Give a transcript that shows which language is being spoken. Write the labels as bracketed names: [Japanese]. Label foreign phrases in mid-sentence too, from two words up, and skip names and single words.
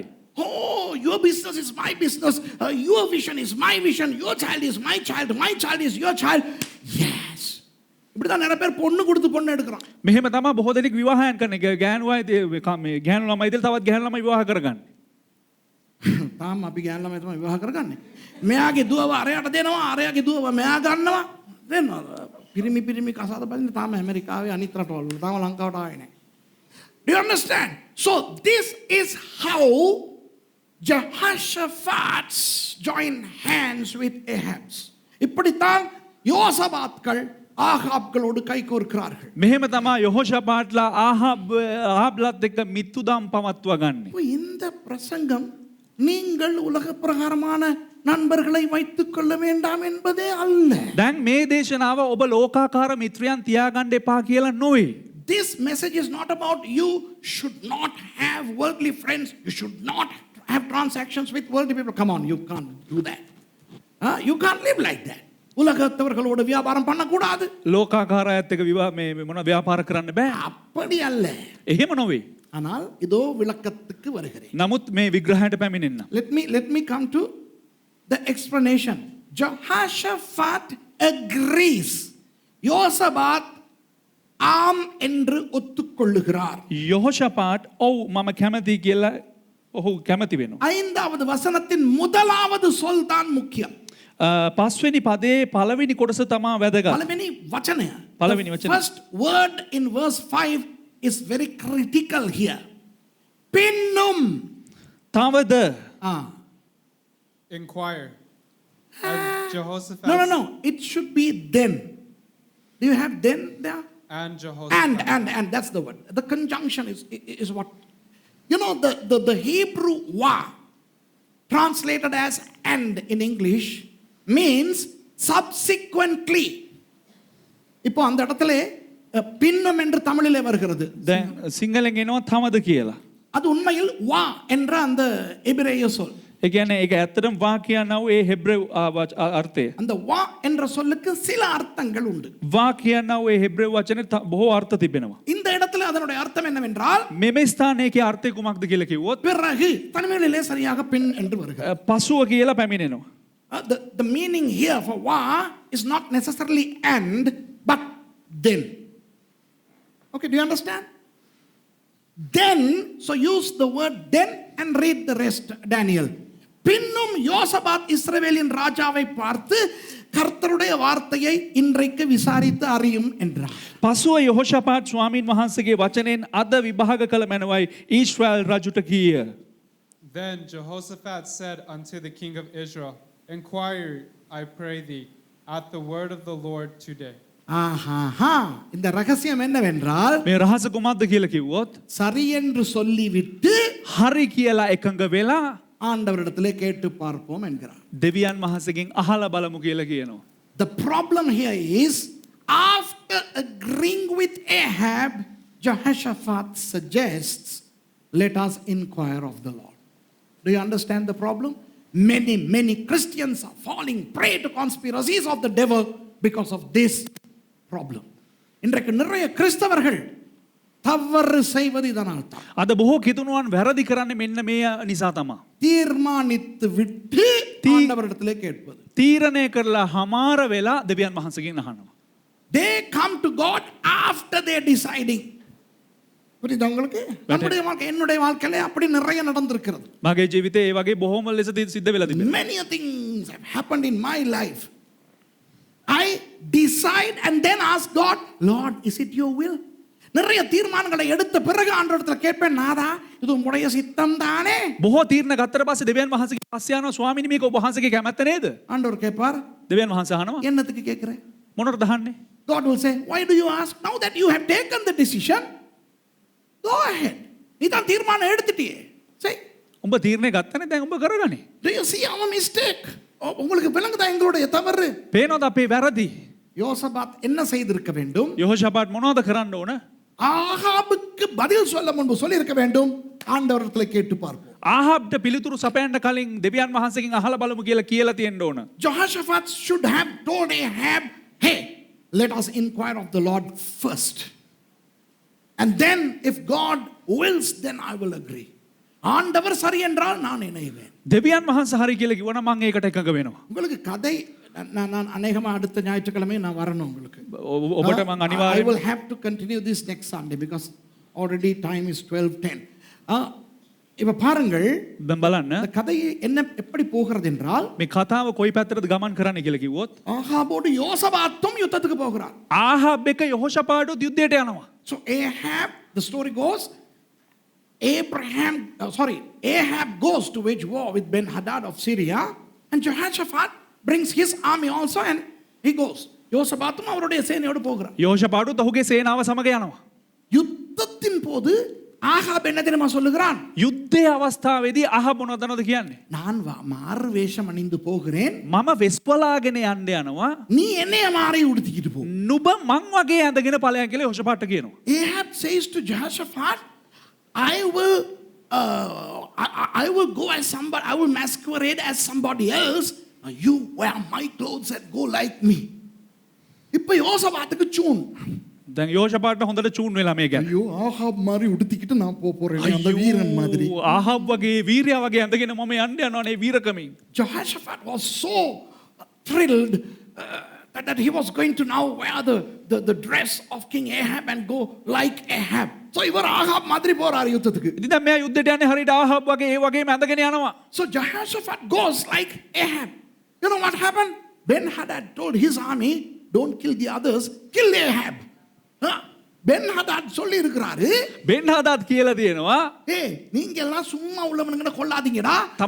[English] Oh, your business is my business, your vision is my vision, your child is my child is your child. Yes. [Tamil] இப்படிதான் நிறைய பேர் பொண்ணு கொடுத்து பொண்ணு எடுக்கிறான். [Sinhala] මෙහෙම තමයි බොහෝ දෙනෙක් විවාහයන් කරන එක ගෑනුවයි මේ ගෑනු ළමයි ඉතින් තවත් ගෑනු ළමයි විවාහ කරගන්නේ. තාම අපි ගෑනු ළමයි තමයි විවාහ කරගන්නේ. මෙයාගේ දුවව අරයට දෙනවා, අරයාගේ දුවව මෙයා ගන්නවා. දෙන්නවා. පිරිමි කසාද බලන්නේ තාම ඇමරිකාවේ අනිත් රටවල තාම ලංකාවට ආවේ නැහැ. [English] Do you understand? So this is how Jehoshaphat joined hands with Ahab. [Tamil] இப்படித்தான் யோசபாத்கள் ஆகாப்களோடு கைகோர்க்கிறார்கள். [Sinhala] මෙහෙම තමා යොහෝෂපාට්ලා ආහාබ්ලත් එක්ක මිත්තුදම් පවත්වා ගන්නේ. [Tamil] இப்போ இந்த பிரசங்கம் நீங்கள் உலக பிரகாரமான நண்பர்களை வைத்துக் கொள்ள வேண்டாம் என்பதே அல்ல. [Sinhala] දැන් මේ දේශනාව ඔබ ලෝකාකාර මිත්‍රයන් තියාගන්න එපා කියලා නොවේ. [English] This message is not about you should not have worldly friends. You should not have transactions with worldly people. Come on, you can't do that. You can't live like that. [Tamil] உலகத்தவர்களோடு வியாபாரம் பண்ணக்கூடாது. [Sinhala] ලෝකාකාරයත් එක්ක මේ මොන ව්‍යාපාර කරන්න බෑ. [Tamil] அப்படி அல்ல. [Sinhala] එහෙම නොවේ. [Tamil] ஆனால் இதோ விளக்கத்துக்கு வருகிறேன். [Sinhala] නමුත් මේ විග්‍රහයට පැමිණෙන්න. [English] Let me come to the explanation. Jehoshaphat agrees. [Tamil] யோசபாத் ஆம் என்று ஒத்துக்கொள்ளுகிறார். [Sinhala] යොහෝෂපාට් ඔව් මම කැමති කියලා ඔහු කැමති වෙනවා. [Tamil] ஐந்தாவது வசனத்தின் முதலாவது சொல் தான் முக்கியம். [Sinhala] පස්වෙනි පදේ පළවෙනි කොටස තමා වැදගත්. පළවෙනි වචන. පළවෙනි වචනම්. [English] First word in verse 5 is very critical here. [Tamil] பின்னும். [Sinhala] තවද [English] Inquire. And Jehoshaphat. No. It should be then. Do you have then there? And Jehoshaphat. And that's the word. The conjunction is what? You know, the Hebrew wa, translated as and in English, means subsequently. [Tamil] இப்போ அந்த இடத்துல பின்னம் என்று தமிழிலே வருகிறது. [Sinhala] දැන් සිංහලෙන් එනවා තවද කියලා. [Tamil] அது உண்மையில் வா என்ற அந்த எபிரேய சொல். [Sinhala] ඒ කියන්නේ ඒක ඇත්තටම වා කියනව ඒ හෙබ්‍රෙව් අර්ථය. [Tamil] அந்த வா என்ற சொல்லுக்கு சில அர்த்தங்கள் உண்டு. [Sinhala] වා කියනව ඒ හෙබ්‍රෙව් වචනේ බොහෝ අර්ථ තිබෙනවා. [Tamil] இந்த இடத்துல அதனுடைய அர்த்தம் என்னவென்றால் [Sinhala] මෙම ස්ථානයේ අර්ථය කුමක්ද කියලා කිව්වොත් [Tamil] பிறகு தனிமையிலே சரியாக பின் என்று வருகிறது. [Sinhala] පසුව කියලා පැමිණෙනවා. [English] The meaning here for wa is not necessarily and but then. Okay, do you understand? Then, so use the word then and read the rest, Daniel. [Tamil] பின்னும் யோசபாத் இஸ்ரவேலின் ராஜாவை பார்த்து கர்த்தருடைய வார்த்தையை இன்றைக்கு விசாரித்து அறியும் என்றார். [Sinhala] පසුව යොහෝෂපාට් ස්වාමීන් වහන්සේගේ වචනෙන් අද විභාග කළ මැනවයි ඊශ්‍රායල් රජුට කීය. [English] Then Jehoshaphat said unto the king of Israel, Inquire, I pray thee, at the word of the Lord today. [Tamil] இந்த ரகசியம் என்னவென்றால் [Sinhala] මේ රහස කුමක්ද කියලා කිව්වොත් [Tamil] சரி என்று சொல்லிவிட்டு [Sinhala] හරි කියලා එකඟ වෙලා [Tamil] ஆண்டவரிடத்திலே கேட்டு பார்ப்போம் என்கிறார். [Sinhala] දෙවියන් වහන්සේගෙන් අහලා බලමු කියලා කියනවා. [English] The problem here is after agreeing with Ahab, Jehoshaphat suggests, let us inquire of the Lord. Do you understand the problem? Many Christians are falling prey to conspiracies of the devil because of this problem. [Tamil] இன்றைக்கு நிறைய கிறிஸ்தவர்கள் தவறு செய்வது இதனால் தான். [Sinhala] අද බොහෝ කිතුණුවන් වැරදි කරන්නේ මෙන්න මේ නිසා තමයි. [Tamil] தீர்மானித்து விட்டு ஆண்டவரிடத்திலே கேட்பது. [Sinhala] තීරණය කරලා හමාර වෙලා දෙවියන් වහන්සේගෙන් අහනවා. [English] They come to God after they are deciding. [Tamil] புரியுதா உங்களுக்கு? நம்முடைய வாழ்க்கை என்னுடைய வாழ்க்கையில அப்படி நிறைய நடந்திருக்கிறது. [Sinhala] මගේ ජීවිතේ ඒ වගේ බොහොම ලෙස සිද්ධ වෙලා තිබෙනවා. [English] Many things have happened in my life. I decide and then ask God, Lord, is it your will? [Tamil] நிறைய தீர்மானங்களை எடுத்த பிறகு ஆண்டவரிடத்துல கேட்பேன், நாதா இது உம்முடைய சித்தம் தானே? [Sinhala] බොහෝ තීරණ ගත්තට පස්සේ දෙවියන් වහන්සේගේ පස්සේ යනවා ස්වාමීනි මේක ඔබ වහන්සේගේ කැමැත්ත නේද? [Tamil] ஆண்டவர் கேட்பார், [Sinhala] දෙවියන් වහන්සේ අහනවා [Tamil] என்னத்துக்கு கேட்கிறே? [Sinhala] මොනවටද අහන්නේ? [English] God will say, why do you ask? Now that you have taken the decision, go ahead. [Tamil] நீ தான் தீர்மானம் எடுத்துட்டியே. சரி. [Sinhala] උඹ තීරණය ගත්තනේ දැන් උඹ කරගන්නේ. [English] Do you see our mistake? [Tamil] உங்களுக்கு விளங்குதா எங்களுடைய தவறு? [Sinhala] පේනවද අපේ වැරදි? [Tamil] யோசபாத் என்ன செய்திருக்க வேண்டும்? [Sinhala] යොහෝෂපාට් මොනවද කරන්න ඕන? [Tamil] ஆகாபுக்கு பதில் சொல்ல முன்பு சொல்லி இருக்க வேண்டும், ஆண்டவரிடத்தில் கேட்டு பார்ப்போம். [Sinhala] ආහාබ්ට පිළිතුරු සපයන්න කලින් දෙවියන් වහන්සේගෙන් අහලා බලමු කියලා කියලා තියෙන්න ඕන. [English] Jehoshaphat should have told Ahab, hey, let us inquire of the Lord first. And then if God wills, then I will agree. [Tamil] ஆண்டவர் சரி என்றால் நான் இணைவேன். [Sinhala] දෙවියන් වහන්සේ හරி කියලා කිව්වනම් මම ඒකට එකඟ වෙනවා. [Tamil] உங்களுக்கு கதை நான் அநேகமா அடுத்த ஞாயிற்றுக்கிழமை நான் வரணும் உங்களுக்கு. [Sinhala] ඔබට මම [English] I [Sinhala] අනිවාර්යයෙන් [English] will have to continue this next Sunday because already time is 12:10. [Tamil] இப்ப பாருங்கள், [Sinhala] දැන් බලන්න [Tamil] இந்த கதை என்ன எப்படி போகிறது என்றால் [Sinhala] මේ කතාව කොයි පැත්තටද ගමන් කරන්නේ කියලා කිව්වොත් [Tamil] ஆகாபோடு யோசபாத்தும் யுத்தத்துக்கு போகிறார். [Sinhala] ආහාබ් එක යොහෝෂපාටුත් යුද්ධයට යනවා. [English] So Ahab, the story goes, Ahab goes to wage war with Ben-Hadad of Syria, and Jehoshaphat brings his army also, and he goes. [Tamil] யோசபாத்தும் அவருடைய சேனையோடு போகிறார். [Sinhala] යෝෂපාටුත් ඔහුගේ සේනාව සමග යනවා. [Tamil] யுத்தத்தின் போது ஆகாப் என்ன தெரியுமா சொல்லுகிறான்? [Sinhala] යුද්ධයේ අවස්ථාවේදී අහබ් මොනවද කියන්නේ? [Tamil] நான் மாறு வேஷம் அணிந்து போகிறேன், [Sinhala] මම වෙස්පලාගෙන යන්න යනවා. [Tamil] நீ என்னைய மாறி உடுத்திக்கிட்டு போ. [Sinhala] නුඹ මං වගේ ඇඳගෙන ඵලයන් කියලා යෝෂපාට කියනවා. [English] Ahab says to Jehoshaphat, I will go as somebody, I will masquerade as somebody else. You wear my clothes and go like me. [Tamil] இப்ப யோசபாத்துக்கு சூன். [Sinhala] දැන් යෝෂපාට හොඳට චූන් වෙලා මේ ගැන. [Tamil] ஐயோ ஆகாப் மாதிரி உடுத்திக்கிட்டு நான் போறேன் அந்த வீரன் மாதிரி. [Sinhala] ආහබ් වගේ වීරයා වගේ ඇඳගෙන මම යන්න යනවා නේ වීරකමින්. [English] Jehoshaphat was so thrilled that he was going to now wear the dress of King Ahab and go like Ahab. [Tamil] So இவர் ஆகாப் மாதிரி போறார் யுத்தத்துக்கு. [Sinhala] ඉතින් දැන් මෙයා යුද්ධයට යන්නේ හරියට ආහබ් වගේ ඒ වගේම ඇඳගෙන යනවා. [English] So Jehoshaphat goes like Ahab. You know what happened? Ben-Hadad told his army, don't kill the others, kill Ahab. [Tamil] Ben-Hadad சொல்லி இருக்கிறாரு, [Sinhala] බෙන්හදාත් කියලා තියෙනවා [Tamil] ஏய் நீங்க எல்லாம் சும்மா உள்ளவனுங்களை கொல்லாதீங்கடா, [Sinhala] තම